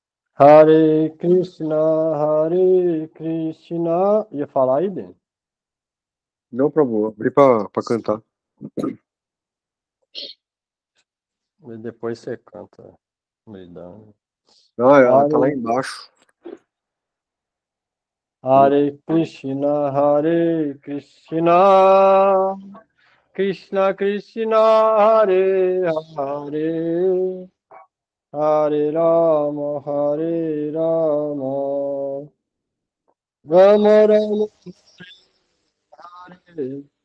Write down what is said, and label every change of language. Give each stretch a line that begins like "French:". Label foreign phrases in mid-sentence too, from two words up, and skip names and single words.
Sanskrit: Hare Krishna, Hare Krishna.
Portuguese: Ia falar aí dentro. Não, Prabhu, abri pra cantar. E depois você canta. Medando. Não, ela tá lá embaixo.
Sanskrit: Hare Krishna, Hare Krishna, Krishna Krishna, Hare Hare, Hare Rama, Hare Rama, Rama Rama, Hare